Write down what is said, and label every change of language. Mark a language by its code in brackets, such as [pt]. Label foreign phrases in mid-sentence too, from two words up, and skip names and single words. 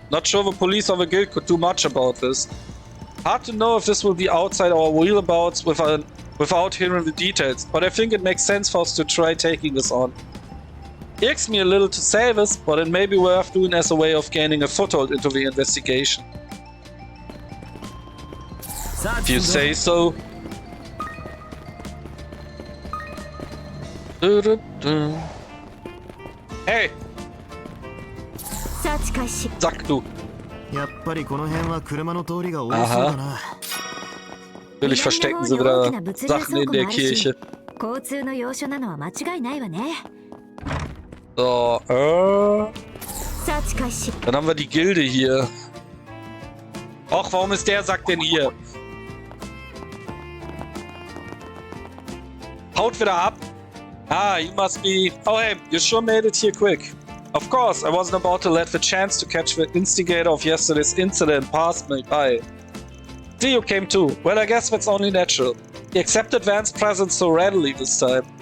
[en] Not sure the police or the guild could do much about this. Hard to know if this will be outside our wheelabouts without hearing the details, but I think it makes sense for us to try taking this on. Irks me a little to say this, but it may be worth doing as a way of gaining a foothold into the investigation. If you say so. Hey! [de] Sag du. [ja] やっぱりこの辺は車の通りが多そうだな。 [de] Natürlich verstecken sie wieder Sachen in der Kirche. [ja] 交通の要所なのは間違いないわね。 [de] So, dann haben wir die Gilde hier. Och, warum ist der Sack denn hier? Haut wieder ab. [en] Ah, you must be... Oh hey, you sure made it here quick. Of course, I wasn't about to let the chance to catch the instigator of yesterday's incident pass me by. See, you came too. Well, I guess that's only natural. He accepted Van's presence so readily this time.